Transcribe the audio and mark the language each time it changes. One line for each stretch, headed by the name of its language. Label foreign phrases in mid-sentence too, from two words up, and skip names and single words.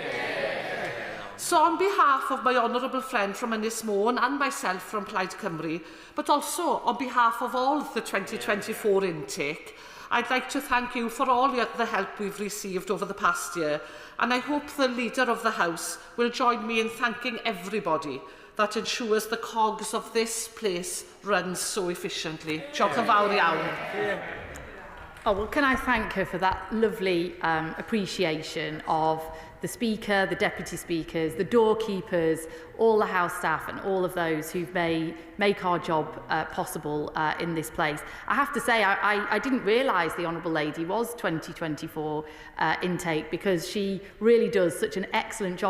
English: So on behalf of my honourable friend from Ynys Môn and myself from Plaid Cymru, but also on behalf of all the 2024 intake, I'd like to thank you for all the help we've received over the past year, and I hope the Leader of the House will join me in thanking everybody that ensures the cogs of this place runs so efficiently.
Welsh: Diolch yn fawr iawn.
English: Oh, well, can I thank her for that lovely appreciation of the Speaker, the Deputy Speakers, the doorkeepers, all the House staff and all of those who make our job possible in this place. I have to say, I didn't realise the Honourable Lady was 2024 intake, because she really does such an excellent job.